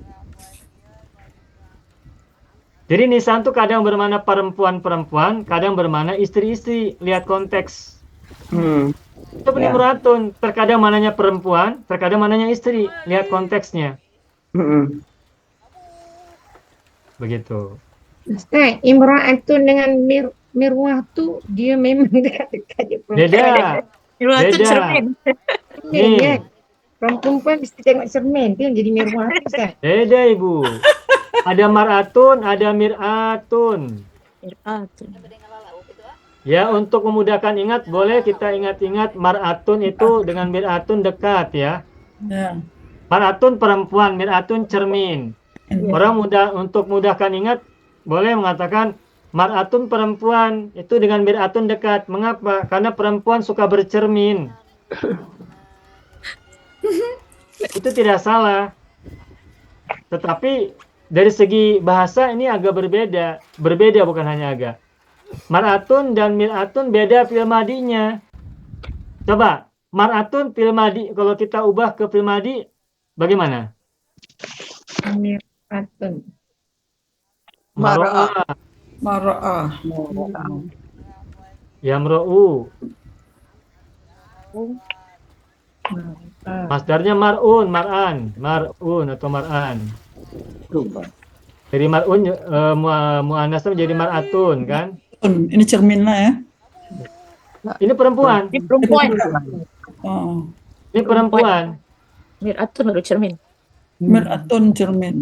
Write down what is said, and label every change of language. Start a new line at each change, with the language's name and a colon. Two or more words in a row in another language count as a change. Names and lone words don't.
Indonesian: Jadi nisan itu kadang bermakna perempuan-perempuan, kadang bermakna istri-istri. Lihat konteks. Itu imro'atun, terkadang mananya perempuan, terkadang mananya istri. Lihat konteksnya. Begitu. Ustaz,
Malay: imra'atun dengan mirwah tu dia memang dekat-dekat je perempuan.
Indonesian: Beda. Imra'atun Beda. cermin. Cermin Nih. kan?
Malay: Perempuan mesti tengok cermin tu yang jadi mirwah tu, Ustaz.
Indonesian: Beda ibu. Ada mar'atun, ada mir'atun. Imra'atun. Ya, untuk memudahkan ingat, boleh kita ingat-ingat mar'atun itu dengan mir'atun dekat ya. Ya. Mar'atun perempuan, mir'atun cermin. Orang untuk mudahkan ingat, boleh mengatakan mar'atun perempuan itu dengan mir'atun dekat. Mengapa? Karena perempuan suka bercermin. Itu tidak salah. Tetapi dari segi bahasa ini agak berbeda. Berbeda bukan hanya agak. Mar'atun dan mir'atun beda
Arabic: فعل ماضي.
Indonesian: Coba, mar'atun
Arabic: فعل ماضي,
Indonesian: kalau kita ubah ke
Arabic: فعل ماضي,
Indonesian: bagaimana? Mir'atun. Maro'a, Mara'ah. yamro'u. Masdarnya
Arabic: مرءٌ، مرءًا، مرءٌ
Indonesian: atau mar'an. Dari mar'un muannasnya menjadi mar'atun kan?
Malay: Ini cermin lah ya.
Indonesian: Ini perempuan. Ini perempuan. Oh. Ini perempuan. Mir'atun baru cermin. Mir'atun cermin.